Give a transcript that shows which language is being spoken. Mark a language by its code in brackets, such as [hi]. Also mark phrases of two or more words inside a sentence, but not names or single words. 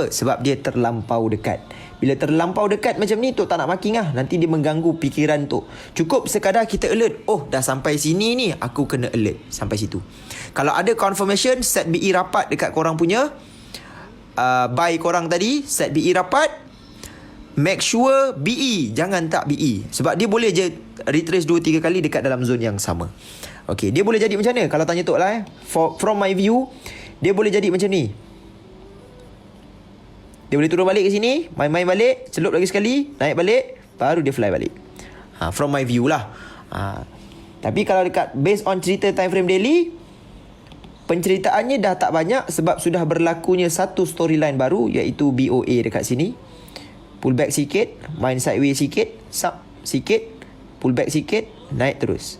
[ms] Sebab dia terlampau dekat. Bila terlampau dekat macam ni, Tok tak nak marking lah. Nanti dia mengganggu fikiran Tok. Cukup sekadar kita alert. Oh, dah sampai sini ni, aku kena alert. Sampai situ. Kalau ada confirmation, [en] set BE [ms] rapat dekat korang punya buy korang tadi, [en] set BE [ms] rapat, [en] make sure BE, [ms] jangan tak BE. Sebab dia boleh je retrace 2-3 kali dekat dalam zone yang sama. Okay, dia boleh jadi macam mana? Kalau tanya Tok lah [en] from my view, [ms] dia boleh jadi macam ni. Dia boleh turun balik ke sini, main-main balik, celup lagi sekali, naik balik, baru dia fly balik. [en] From my view lah. [ms] Tapi kalau dekat [en] based on [ms] cerita [en] time frame daily, [ms] penceritaannya dah tak banyak sebab sudah berlakunya satu storyline baru, iaitu BOA dekat sini. Pullback sikit, main sideways sikit, sub sikit, pullback sikit, naik terus.